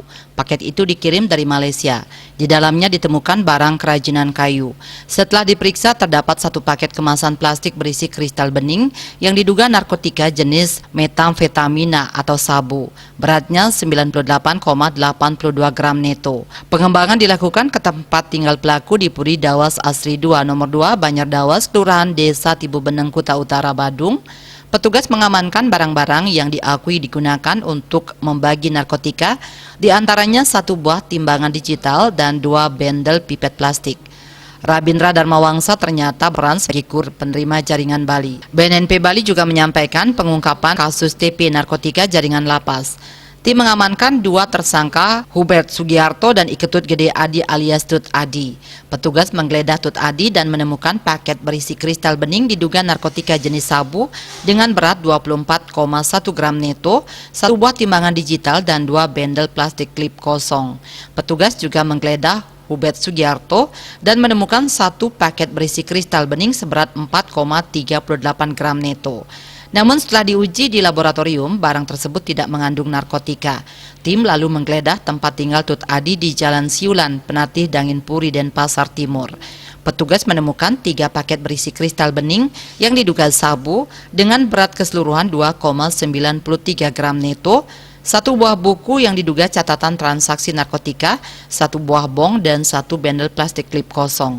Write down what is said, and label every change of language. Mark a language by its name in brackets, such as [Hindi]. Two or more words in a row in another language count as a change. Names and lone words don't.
[Indonesian] Paket itu dikirim dari Malaysia. Di dalamnya ditemukan barang kerajinan kayu. Setelah diperiksa, terdapat satu paket kemasan plastik berisi kristal bening yang diduga narkotika jenis metamfetamina atau sabu. Beratnya 98,82 gram neto. Pengembangan dilakukan ke tempat tinggal pelaku di Puri Dawas Asri 2 nomor 2 Banjar Dawas, Kelurahan Desa Tibubeneng, Kuta Utara, Badung. Petugas mengamankan barang-barang yang diakui digunakan untuk membagi narkotika, diantaranya satu buah timbangan digital dan 2 bendel pipet plastik. Rabindra Darmawangsa ternyata berperan sebagai penerima jaringan Bali. BNNP Bali juga menyampaikan pengungkapan kasus TP narkotika jaringan lapas. Tim mengamankan 2 tersangka, Hubert Sugiarto dan Iketut Gede Adi alias Tut Adi. Petugas menggeledah Tut Adi dan menemukan paket berisi kristal bening diduga narkotika jenis sabu dengan berat 24,1 gram neto, 1 buah timbangan digital dan 2 bendel plastik klip kosong. Petugas juga menggeledah Hubert Sugiarto dan menemukan 1 paket berisi kristal bening seberat 4,38 gram neto. Namun setelah diuji di laboratorium, barang tersebut tidak mengandung narkotika. Tim lalu menggeledah tempat tinggal Tut Adi di Jalan Siulan, Penatih, Dangin Puri, Denpasar Timur. Petugas menemukan 3 paket berisi kristal bening yang diduga sabu dengan berat keseluruhan 2,93 gram neto, 1 buah buku yang diduga catatan transaksi narkotika, 1 buah bong, dan 1 bendel plastik klip kosong.